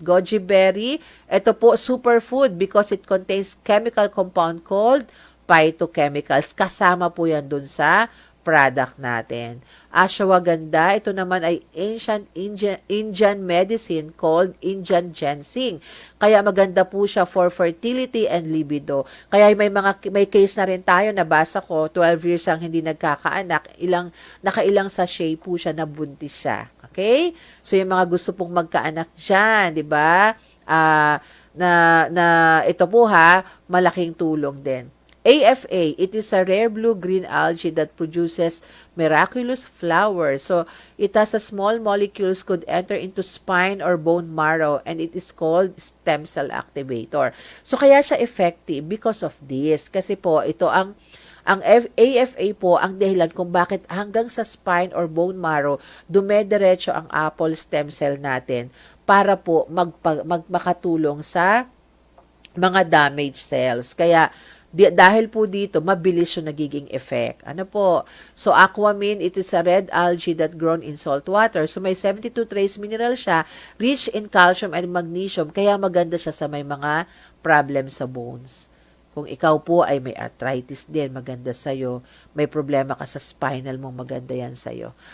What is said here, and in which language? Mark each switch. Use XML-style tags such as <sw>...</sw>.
<en>Goji berry,</en> <tl>ito po,</tl> <en>superfood because it contains chemical compound called phytochemicals.</en> <tl>Kasama po yan dun sa product natin.</tl> <en>Ashwagandha,</en> <tl>ito naman ay</tl> <en>ancient Indian medicine called Indian ginseng.</en> <tl>Kaya maganda po siya</tl> <en>for fertility and libido.</en> <tl>Kaya may case na rin tayo, nabasa ko, 12 years ang hindi nagkakaanak, nakailang sachet po siya, nabuntis siya. Okay? So, yung mga gusto pong magkaanak dyan, di ba? Na ito po malaking tulong din.</tl> <en>AFA, it is a rare blue-green algae that produces miraculous flowers. So, it has a small molecules could enter into spine or bone marrow and it is called stem cell activator.</en> <tl>So, kaya siya effective because of this. Kasi po, ito ang AFA po ang dahilan kung bakit hanggang sa spine or bone marrow dumediretso ang apple stem cell natin para po makatulong sa mga damaged cells. Kaya, dahil po dito, mabilis yung nagiging effect. Ano po?</tl> <en>So, aquamine, it is a red algae that grown in salt water.</en> <tl>So, may 72 trace mineral siya,</tl> <en>rich in calcium and magnesium,</en> <tl>kaya maganda siya sa may mga problem sa bones. Kung ikaw po ay may arthritis din, maganda sa'yo. May problema ka sa spinal mo, maganda yan sa'yo.</tl>